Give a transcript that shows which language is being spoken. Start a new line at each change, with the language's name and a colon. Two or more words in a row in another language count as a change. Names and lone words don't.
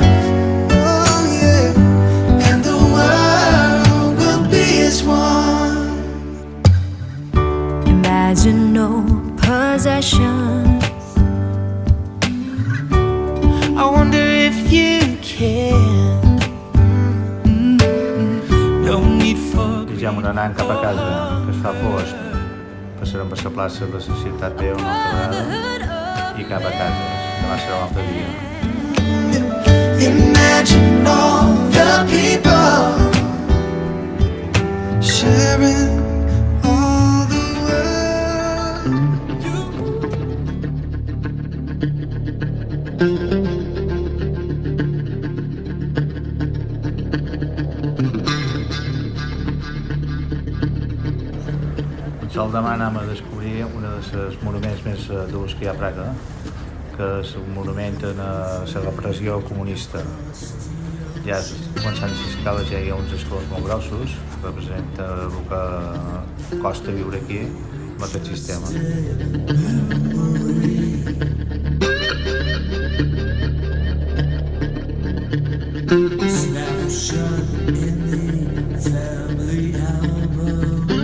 English: Oh yeah, and the world will be as one. Imagine no possessions. I wonder if you can. No need for.
Catalan: I ja anant cap a casa, que es fa fosc. Passarem per la plaça de la ciutat vella una altra vegada i cap a casa. Demà serà un altre dia.
English: Imagine all the people sharing all the
Catalan: El sol demà anem a descobrir un dels monuments més durs que hi ha a Praga, que és un monument a la repressió comunista. Ja començant les escales ja hi ha uns escons molt grossos, que representa el que costa viure aquí amb aquest sistema.
English: snapshot in the family album.